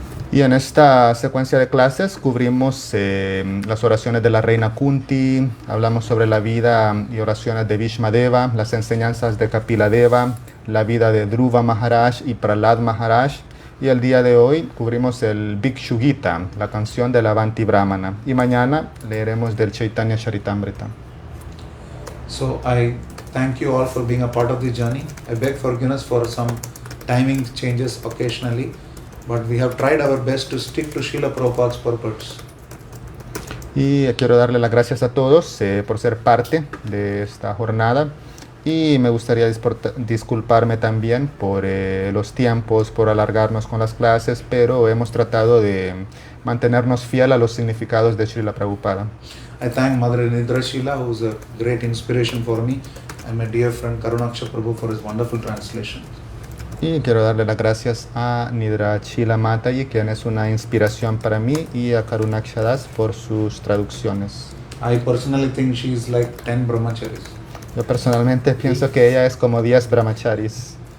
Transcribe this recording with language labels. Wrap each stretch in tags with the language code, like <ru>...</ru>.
<es>Y en esta secuencia de clases cubrimos las oraciones de la reina Kunti, hablamos sobre la vida y oraciones de Bhishma Deva, las enseñanzas de Kapila Deva, la vida de Dhruva Maharaj y Prahlad Maharaj. Y el día de hoy cubrimos el Bhikshu Gita, la canción del Avanti Brahmana. Y mañana leeremos del Chaitanya Charitamrita.</es> <en>So I thank you all for being a part of the journey. I beg forgiveness for some timing changes occasionally, but we have tried our best to stick to Srila Prabhupada's purpose.</en> <es>Y quiero darle las gracias a todos por ser parte de esta jornada. Y me gustaría disculparme también por los tiempos, por alargarnos con las clases, pero hemos tratado de mantenernos fiel a los significados de Srila Prabhupada.</es> <en>I thank Mother Nidra Shila, who is a great inspiration for me, and my dear friend Karunaksha Prabhu for his wonderful translation.</en> <es>Y quiero darle las gracias a Nidra Chila Mataji, quien es una inspiración para mí, y a Karunaksha Das por sus traducciones.</es> <en>I personally think she is like 10 brahmacharis.</en> <es>Yo personalmente pienso que ella es como 10 brahmacharis.</es>